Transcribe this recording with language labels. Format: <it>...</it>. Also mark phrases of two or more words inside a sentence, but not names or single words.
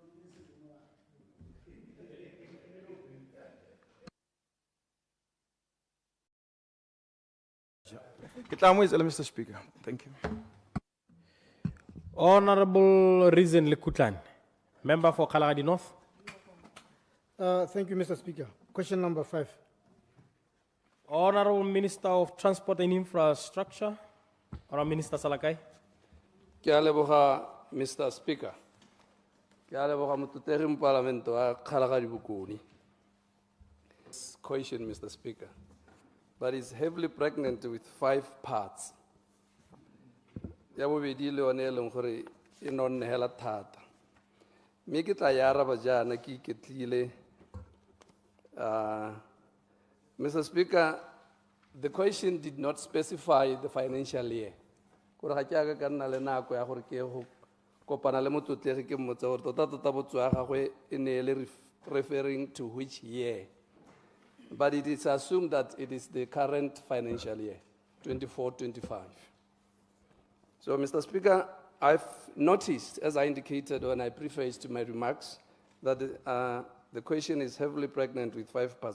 <en>Mr. Speaker. Thank you. Honorable Reason Lekutlan. Member for Kalahari North. Thank you, Mr. Speaker. Question number 5. Honorable Minister of Transport and Infrastructure. Honorable Minister Salakai.</en> <tn>Ke a leboga,</tn> <en>Mr. Speaker.</en> <tn>Ke a leboga motutegi mo Parlamento a Kgalagadi Bokone.</tn> <en>This question, Mr. Speaker, but is heavily pregnant with 5 parts.</en> <tn>Ya bobedi le yone e leng gore e nonnegela thata. Mme ke tla e araba jaana ke iketlile.</tn> <en>Mr. Speaker, the question did not specify the financial year.</en> <tn>Gore ga ke aga ka nna le nako ya gore ke go kopana le motlotegi ke mmotsa gore tota botso ya gagwe e ne e le</tn> <en>referring to which year. But it is assumed that it is the current financial year, 24-25. So, Mr. Speaker, I've noticed, as I indicated when I prefaced my remarks, that the question is heavily pregnant with 5 parts.</en>